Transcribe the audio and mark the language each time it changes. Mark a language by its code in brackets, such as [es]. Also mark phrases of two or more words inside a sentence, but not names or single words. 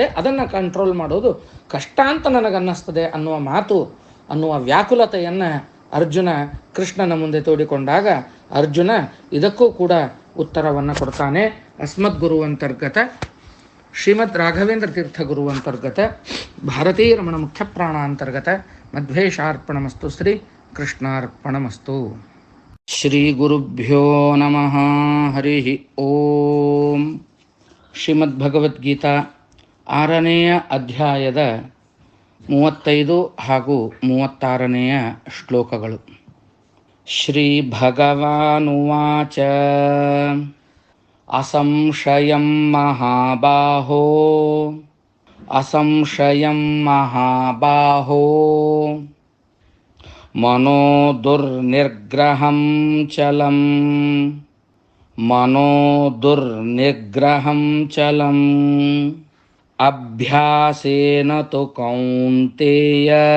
[kn] ಅದನ್ನು ಕಂಟ್ರೋಲ್ ಮಾಡೋದು ಕಷ್ಟ ಅಂತ ನನಗನ್ನಿಸ್ತದೆ ಅನ್ನುವ ವ್ಯಾಕುಲತೆಯನ್ನು ಅರ್ಜುನ ಕೃಷ್ಣನ ಮುಂದೆ ತೋಡಿಕೊಂಡಾಗ ಅರ್ಜುನ ಇದಕ್ಕೂ ಕೂಡ ಉತ್ತರವನ್ನು ಕೊಡ್ತಾನೆ. [sa] ಅಸ್ಮದ್ ಗುರು ಅಂತರ್ಗತ ಶ್ರೀಮದ್ ರಾಘವೇಂದ್ರ ತೀರ್ಥ ಗುರು ಅಂತರ್ಗತ ಭಾರತೀಯ ರಮಣ ಮುಖ್ಯ ಪ್ರಾಣ ಅಂತರ್ಗತ ಮಧ್ವೇಶಾರ್ಪಣಮಸ್ತು. ಶ್ರೀ ಕೃಷ್ಣಾರ್ಪಣಮಸ್ತು. ಶ್ರೀ ಗುರುಭ್ಯೋ ನಮಃ. ಹರಿ ಓಂ. [kn] ಶ್ರೀಮದ್ ಭಗವದ್ಗೀತಾ 6ನೆಯ ಅಧ್ಯಾಯದ 35 ಹಾಗೂ 36ನೆಯ ಶ್ಲೋಕಗಳು. [sa] ಶ್ರೀಭಗವಾನುವಾಚ ಅಸಂಶಯಂ ಮಹಾಬಾಹೋ ಅಸಂಶಯಂ ಮಹಾಬಾಹೋ ಮನೋ ದುರ್ನಿಗ್ರಹಂ ಚಲಂ ಮನೋ ದುರ್ನಿಗ್ರಹಂ ಚಲಂ ಅಭ್ಯಾಸೇನ ತು ಕೌಂತೇಯ